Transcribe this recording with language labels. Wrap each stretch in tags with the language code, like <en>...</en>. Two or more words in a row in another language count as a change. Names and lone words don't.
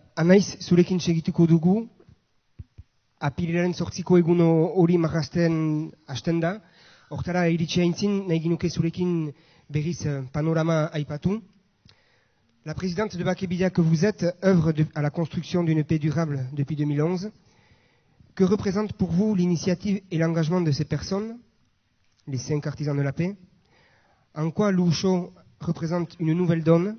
<eu>Anaiz, zurekin segituko dugu, apirilaren 8ko egun hori marrazten hasten da. Hortara iritsi aintzin, nahi ginuke zurekin berriz panorama aipatu.</eu> <fr>La présidente de Bakebidea que vous êtes œuvre à la construction d'une paix durable depuis 2011. Que représente pour vous l'initiative et l'engagement de ces personnes, les 5 artisans de la paix? En quoi l'Usho représente une nouvelle donne?</fr>